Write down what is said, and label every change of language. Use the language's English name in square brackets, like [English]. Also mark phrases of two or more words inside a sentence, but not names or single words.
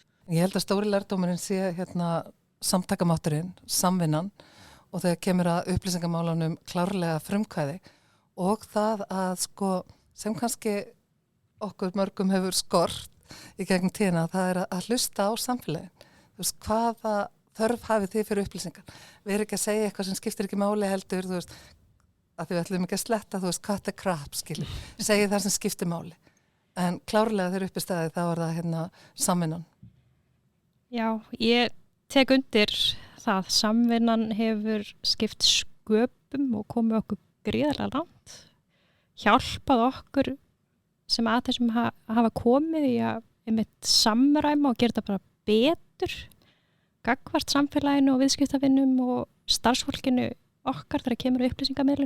[Icelandic] Ég held að stóri lærdómurinn sé samtakamátturinn, samvinnan og þegar kemur að upplýsingamálanum klárlega frumkvæði og það að sem kannski okkur mörgum hefur skort í gegnum tíðina, það er að hlusta á samfélagin. Þú veist, hvaða þörf hafið þið fyrir upplýsingar? Við erum ekki að segja eitthvað sem skiptir ekki máli heldur, þú veist, að við ætlum ekki að sletta, þú veist, [English] cut the crap, [Icelandic] skilur. Segja það sem skiptir máli. En klárlega þegar uppi staðið, þá er það samvinnan. Já, ég tek undir það. Samvinnan hefur skipt sköpum og komið okkur gríðarlega langt. Hjálpað okkur sem að þessum hafa komið í að einmitt samræma og gera þetta bara betur gagnvart samfélaginu og viðskiptavinnum og starfsfólkinu okkar þegar kemur upplýsingamiðlun.